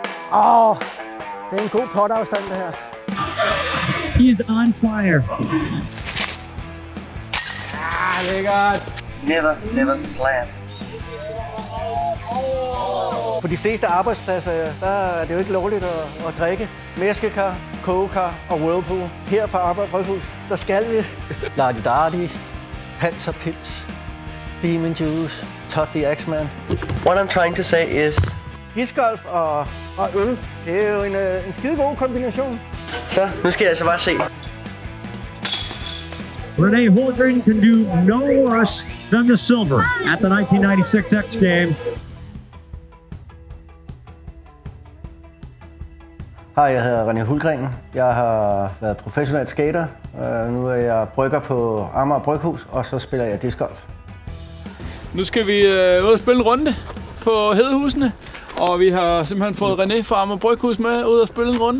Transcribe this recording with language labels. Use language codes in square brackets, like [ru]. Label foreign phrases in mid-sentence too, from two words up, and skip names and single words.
[da] Det er en god potafstand, det her. [en] He is on fire. [da] Lækkert. [en] Never slam. [da] På de fleste arbejdspladser, der er det jo ikke lovligt at drikke. Mæskekar, kogekar og whirlpool. Her på Arbejder Bryghus, der skal vi. Lardi-dardi, Panzerpils, Demon Juice, Todd the Axeman. [en] What I'm trying to say is... [da] Discgolf og øl, det er jo en skide god kombination. Så, nu skal jeg altså bare se. [en] René Holdren can do no worse than the silver at the 1996 X Games. [da] Hej, jeg hedder René Hultgren. Jeg har været professionel skater. Nu er jeg brygger på Amager Bryghus, og så spiller jeg discgolf. Nu skal vi ud og spille en runde på Hedehusene, og vi har simpelthen fået René fra Amager Bryghus med ud og spille en runde.